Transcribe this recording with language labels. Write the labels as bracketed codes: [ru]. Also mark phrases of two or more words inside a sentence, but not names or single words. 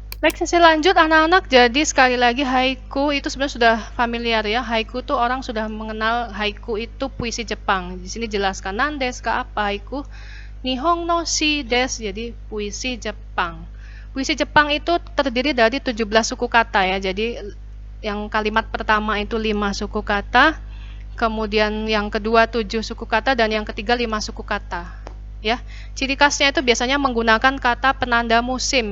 [id] Baik, saya lanjut anak-anak. Jadi sekali lagi haiku itu sebenarnya sudah familiar ya. Haiku tuh orang sudah mengenal haiku itu puisi Jepang. Di sini jelaskan [ja] なんですか [id] apa haiku? [ja] 日本の詩です. [id] Jadi puisi Jepang. Puisi Jepang itu terdiri dari 17 suku kata ya. Jadi yang kalimat pertama itu 5 suku kata, kemudian yang kedua 7 suku kata, dan yang ketiga 5 suku kata. Ya, ciri khasnya itu biasanya menggunakan kata penanda musim.